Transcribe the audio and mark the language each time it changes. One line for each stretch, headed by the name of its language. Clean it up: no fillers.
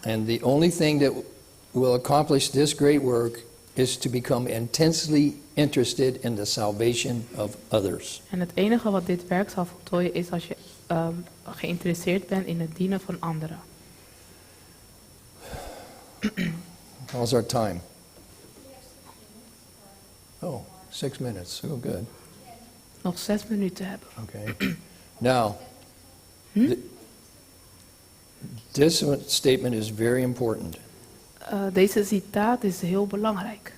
English: And the only thing that will accomplish this great work is to become intensely interested in the salvation of others.
Dutch: En het enige wat dit werk zal voltooien is als je geïnteresseerd bent in het dienen van anderen.
English: How's our time? Oh, 6 minutes. Oh, good.
Dutch: Nog 6 minuten hebben.
English: Okay. Now, this statement is very important.
Dutch: Deze citaat is heel belangrijk.